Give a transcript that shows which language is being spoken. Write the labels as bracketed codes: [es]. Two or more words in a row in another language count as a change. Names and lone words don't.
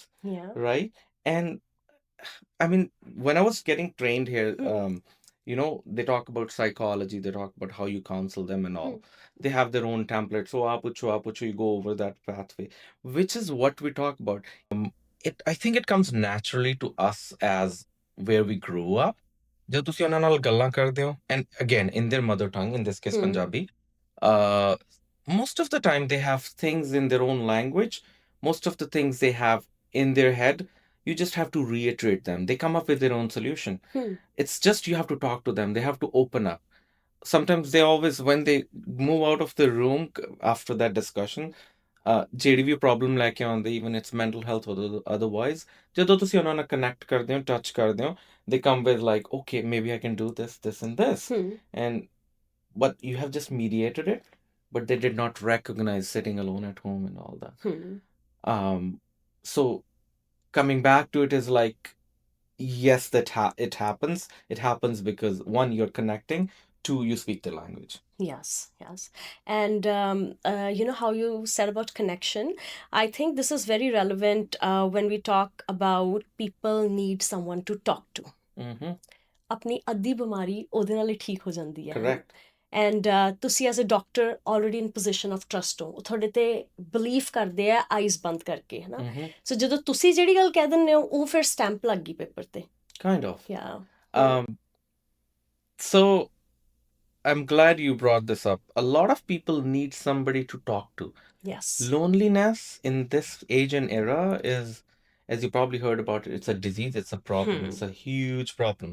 [en] Yeah. right and I mean, when I was getting trained here, they talk about psychology, they talk about how you counsel them and all. They have their own template. So, apuchu, you go over that pathway, which is what we talk about. I think it comes naturally to us as where we grew up. [pa] जब ਤੁਸੀਂ ਉਹਨਾਂ ਨਾਲ ਗੱਲਾਂ ਕਰਦੇ ਹੋ, [en] and again, in their mother tongue, in this case, Punjabi, uh, most of the time they have things in their own language. Most of the things they have in their head you just have to reiterate them they come up with their own solution it's just you have to talk to them they have to open up sometimes they always when they move out of the room after that discussion [pa] ਜਿਹੜੀ ਵੀ ਪ੍ਰੋਬਲਮ ਲੈ ਕੇ [en] ਆਉਂਦੇ even it's mental health or otherwise [pa] ਜਦੋਂ ਤੁਸੀਂ ਉਹਨਾਂ ਨਾਲ ਕਨੈਕਟ ਕਰਦੇ ਹੋ ਟੱਚ ਕਰਦੇ ਹੋ [en] they come with like okay maybe I can do this and this and but you have just mediated it but they did not recognize sitting alone at home and all that so coming back to it is like yes it happens it happens because one you're connecting two you speak the language Yes, yes. And you know how you said about connection? I think this is very relevant when we talk about people need someone to talk to. mm-hmm. [pa] ਆਪਣੀ ਅੱਧੀ ਬਿਮਾਰੀ ਉਹਦੇ ਨਾਲ ਹੀ ਠੀਕ ਹੋ ਜਾਂਦੀ ਹੈ [en] correct [pa] ਐਂਡ ਤੁਸੀਂ [en] as a doctor already in position of trust [pa] ਹੋ ਉਹ ਤੁਹਾਡੇ ਤੇ ਬਿਲੀਵ ਕਰਦੇ ਆ ਆਈਜ਼ ਬੰਦ ਕਰਕੇ ਹੈ ਨਾ ਸੋ ਜਦੋਂ ਤੁਸੀਂ ਜਿਹੜੀ ਗੱਲ ਕਹਿ ਦਿੰਦੇ ਹੋ ਉਹ ਫਿਰ ਸਟੈਂਪ ਲੱਗ ਗਈ ਪੇਪਰ ਤੇ [en] kind of yeah so I'm glad you brought this up. A lot of people need somebody to talk to. Yes. Loneliness in this age and era is, as you probably heard about it, it's a disease, it's a problem, it's a huge problem.